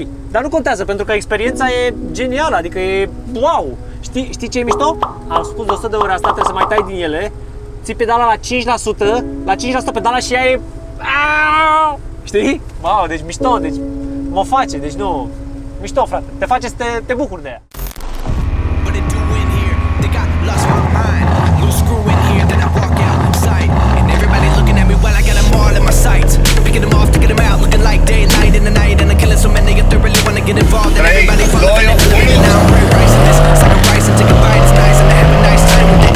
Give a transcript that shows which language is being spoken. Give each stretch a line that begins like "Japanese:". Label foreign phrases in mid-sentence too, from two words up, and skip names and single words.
Romanian: Dar nu contează, pentru că experiența e genială, adică e wow! Știi ce e mișto? Am spus de 100 de ori asta, trebuie să mai tai din ele. Ții pedala la 5%, la 5% pedala și ea e... Știi? Wow, deci mișto, deci mă face, deci nu... Mișto, frate, te face să te bucuri de ea.
English: Picking them off, taking them out, looking like daylight in the night, and I'm killing so many if they really wanna get involved. And everybody follow me, and now I'm pricing this, second price and take a bite, it's nice, and I have a nice time with it.